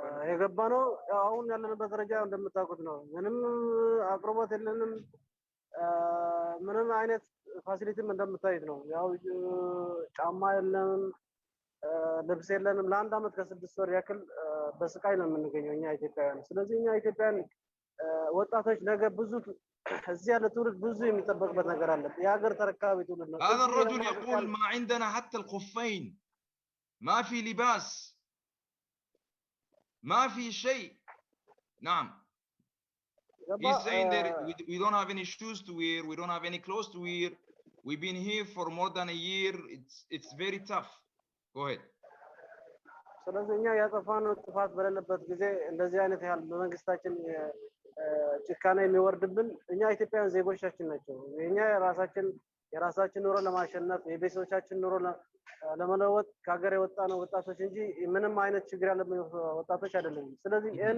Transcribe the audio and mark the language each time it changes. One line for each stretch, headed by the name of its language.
Amharic: የገባነው አሁን ያለንበት ደረጃ እንደምታውቁት ነው ምንም አቅርቦት የለንም ምንም አይነት ፋሲሊቲም እንደምታዩት ነው ያው ጫማ የለንም ልብስ የለንም ለ1 አመት ከ6 ወር ያክል በስቃይ ነው የምንገኘው እኛ ኢትዮጵያውያን ስለዚህ እኛ ኢትዮጵያውያን ወጣቶች ነገ ብዙ እዚህ ያለ ትውልድ ብዙ የሚጠበቅበት ነገር አለ የሀገር ተረካቢ ትውልድ ነው
Arabic: هذا الرجل يقول ما عندنا حتى الخفين ما في لباس ما في شيء نعم
English: he's saying that we don't have any shoes to wear we don't have any clothes to wear we've been here for more than a year it's very tough go ahead
Amharic: ስለዚህ እኛ ያጠፋነው ጥፋት በሌለበት ጊዜ እንደዚህ አይነት ያህል በመንግስታችን ጭካኔ የሚወርድብን እኛ ኢትዮጵያውያን ዜጎቻችን ናቸው እኛ የራሳችን ኑሮ ለማሸነፍ የቤተሰቦቻችን ኑሮ ለመለወጥ ከሀገር የወጣነው ወጣቶች እንጂ ምንም አይነት ችግር ያለብን ወጣቶች አይደለም ስለዚህ